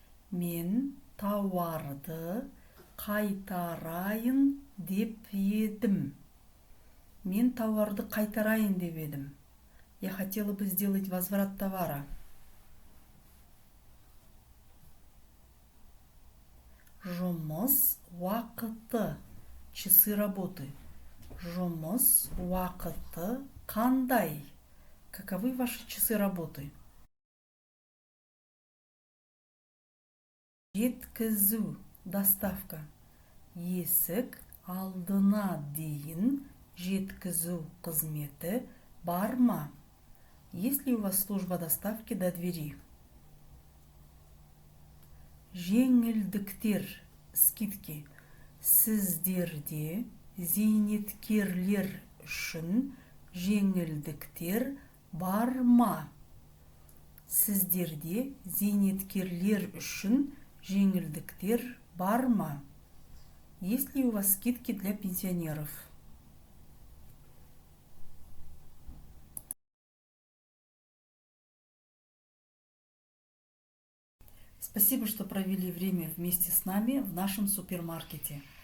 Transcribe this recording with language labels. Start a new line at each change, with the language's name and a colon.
Kazakh: Мен тауарды қайтарайын деп едім. Мен тауарды қайтарайын деп едім.
Russian: Я хотела бы сделать возврат товара.
Kazakh: Жұмыс уақыты.
Russian: Часы работы.
Kazakh: Жұмыс уақыты қандай?
Russian: Каковы ваши часы работы?
Kazakh: Жеткізу. Доставка. Есік алдына дейін жеткізу қызметі бар ма?
Russian: Есть ли у вас служба доставки до двери?
Kazakh: Жеңілдіктер. Скидки. Сіздерде зейнеткерлер үшін жеңілдіктер бар ма? Сіздерде зейнеткерлер үшін жеңілдіктер бар ма?
Russian: Есть ли у вас скидки для пенсионеров? Спасибо, что провели время вместе с нами в нашем супермаркете.